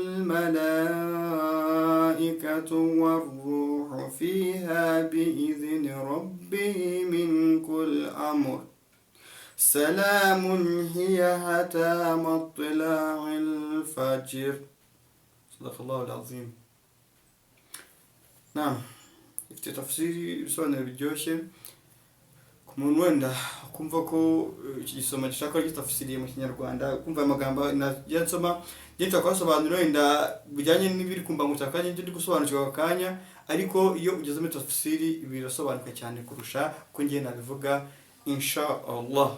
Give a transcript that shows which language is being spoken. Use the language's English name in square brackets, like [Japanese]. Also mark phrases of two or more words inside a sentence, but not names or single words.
[Arabic] الملائكة والروح فيها بإذن ربهم من كل أمر سلام هي حتى مطلع الفجر. صدق الله العظيم. نعم في تفسيري سؤال الجوشي [Kinyarwanda] umuntu wenda kumva ko igisoma gishaka gitafsiriye mu Kinyarwanda kumva amagambo yansoma gito kwasobanura wenda bijyanye n'ibiri kumva ngo cyakanye ndi gusobanukirwa akanya ariko iyo ugeze muri tafsiri birasobanuka cyane kurusha ko ngiye nabivuga [Arabic] إن شاء الله.